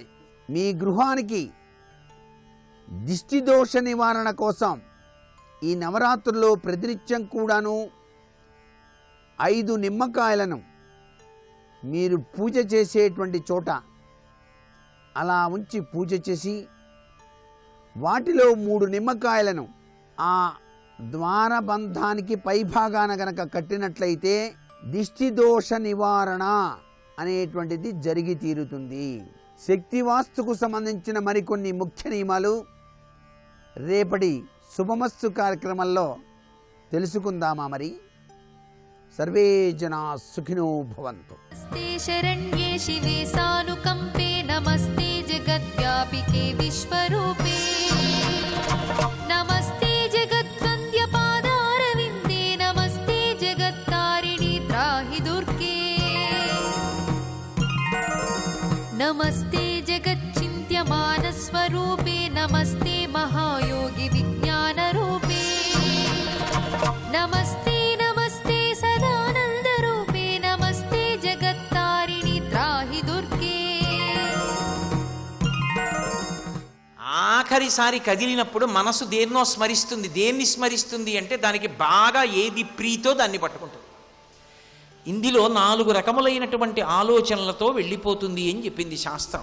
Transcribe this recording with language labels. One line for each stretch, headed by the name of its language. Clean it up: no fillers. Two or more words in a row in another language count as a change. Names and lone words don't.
Telugu: మీ గృహానికి దిష్టి దోష నివారణ కోసం ఈ నవరాత్రుల్లో ప్రతినిత్యం కూడాను 5 నిమ్మకాయలను మీరు పూజ చేసేటువంటి చోట అలా ఉంచి పూజ చేసి వాటిలో 3 నిమ్మకాయలను ఆ ద్వారబంధానికి పైభాగాన గనక కట్టినట్లయితే దిష్టి దోష నివారణ అనేటువంటిది జరిగి తీరుతుంది. శక్తి వాస్తుకు సంబంధించిన మరికొన్ని ముఖ్య నియమాలు రేపటి శుభమస్తు కార్యక్రమంలో తెలుసుకుందామా? మరి
Sanskrit: సర్వే జనా సుఖినో భవంతు. नमस्ते शरण्ये शिवे सानुकम्पे नमस्ते जगद्व्यापिके विश्वरूपे नमस्ते जगद्वन्द्यपादारविन्दे नमस्ते जगत्तारिणि त्राहि दुर्गे नमस्ते जगच्चिन्त्यमानस्वरूपे नमस्ते महायोगि विज्ञानरूपे नमस्ते नमस्ते सदानन्दरूपे नमस्ते जगत्तारिणि त्राहि दुर्गे.
Telugu: ఆఖరిసారి కదిలినప్పుడు మనసు దేన్నో స్మరిస్తుంది. దేన్ని స్మరిస్తుంది అంటే దానికి బాగా ఏది ప్రీతో దాన్ని పట్టుకుంటుంది. ఇందులో 4 రకములైనటువంటి ఆలోచనలతో వెళ్ళిపోతుంది అని చెప్పింది శాస్త్రం.